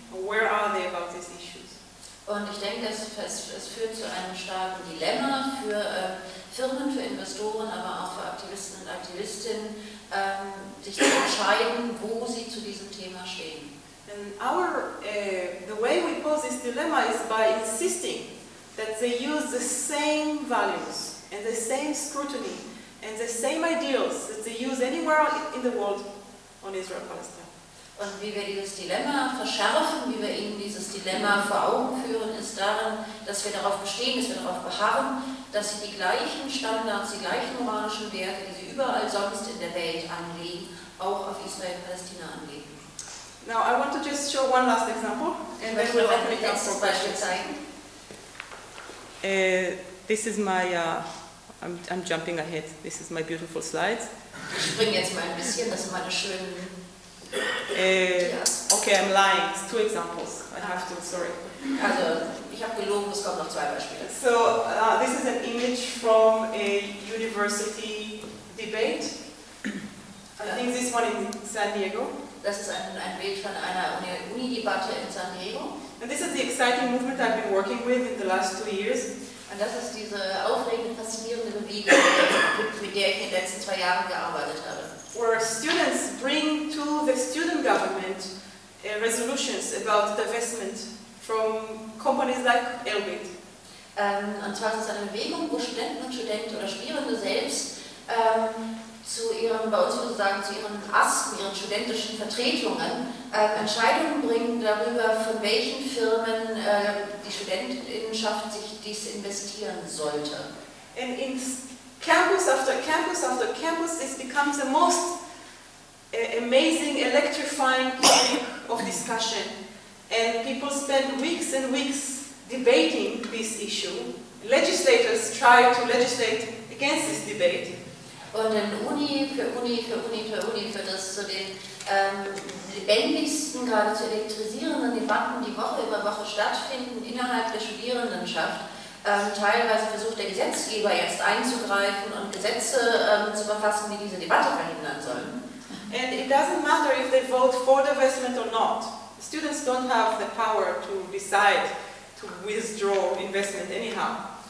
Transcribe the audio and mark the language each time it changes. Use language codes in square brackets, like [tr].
[en] Where are they about these issues? [de] Und ich denke, es führt zu einem starken Dilemma für Firmen, für Investoren, aber auch für Aktivisten und Aktivistinnen, sich zu entscheiden, wo sie zu diesem Thema stehen. [en] And the way we pose this dilemma is by insisting that they use the same values and the same scrutiny and the same ideals that they use anywhere in the world on Israel-Palestine. [de] Und wie wir dieses Dilemma verschärfen, wie wir ihnen dieses Dilemma vor Augen führen, ist darin, dass wir darauf bestehen, dass wir darauf beharren, dass sie die gleichen Standards, die gleichen moralischen Werte, die sie überall sonst in der Welt anlegen, auch auf Israel-Palästina anlegen. [en] Now I want to just show one last example and then we'll open it up for questions. This is my, I'm jumping ahead, this is my beautiful slides. [de] Ich springe jetzt mal ein bisschen, das sind meine schönen... [en] Okay, I'm lying, it's two examples, I have to, sorry. [de] Also, ich habe gelogen, es kommen noch zwei Beispiele. [en] So, this is an image from a university debate. I think this one in San Diego. [de] Das ist ein Bild von einer Uni-Debatte in San Diego. [en] And this is the exciting movement I've been working with in the last 2 years. [de] Und das ist diese aufregende, faszinierende Bewegung, mit der ich in den letzten 2 Jahren gearbeitet habe. [en] Where students bring to the student government resolutions about divestment from companies like Elbit. [de] Und zwar ist es eine Bewegung, wo Studenten und Studentinnen oder Studierende selbst zu ihren, bei uns würde ich sagen, zu ihren ASKen, ihren studentischen Vertretungen, Entscheidungen bringen darüber, von welchen Firmen die Studentinnenschaft sich dies investieren sollte. [en] And in campus after campus after campus, this becomes the most amazing, electrifying topic of discussion. And people spend weeks and weeks debating this issue. Legislators try to legislate against this debate. [de] Und in Uni für Uni für Uni für Uni für das zu den lebendigsten, geradezu elektrisierenden Debatten, die Woche über Woche stattfinden innerhalb der Studierendenschaft, teilweise versucht der Gesetzgeber jetzt einzugreifen und Gesetze zu verfassen, die diese Debatte verhindern sollen. [en] And it doesn't matter if they vote for the investment or not. Students don't have the power to decide to withdraw investment anyhow.